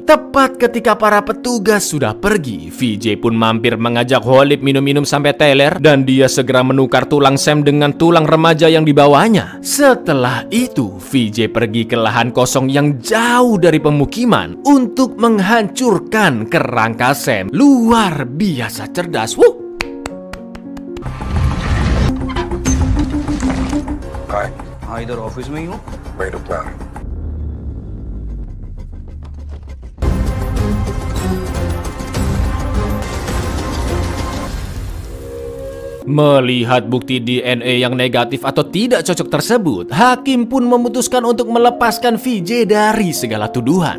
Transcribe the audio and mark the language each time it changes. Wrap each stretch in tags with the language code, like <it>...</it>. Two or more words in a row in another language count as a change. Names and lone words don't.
<id>Tepat ketika para petugas sudah pergi, VJ pun mampir mengajak Khalid minum-minum sampai teler dan dia segera menukar tulang Sam dengan tulang remaja yang dibawanya. Setelah itu, VJ pergi ke lahan kosong yang jauh dari pemukiman untuk menghancurkan kerangka Sam. Luar biasa cerdas.</id> <hi>हाँ इधर ऑफिस में ही हूँ। वही रुकना।</hi> <id>Melihat bukti DNA yang negatif atau tidak cocok tersebut, hakim pun memutuskan untuk melepaskan VJ dari segala tuduhan.</id>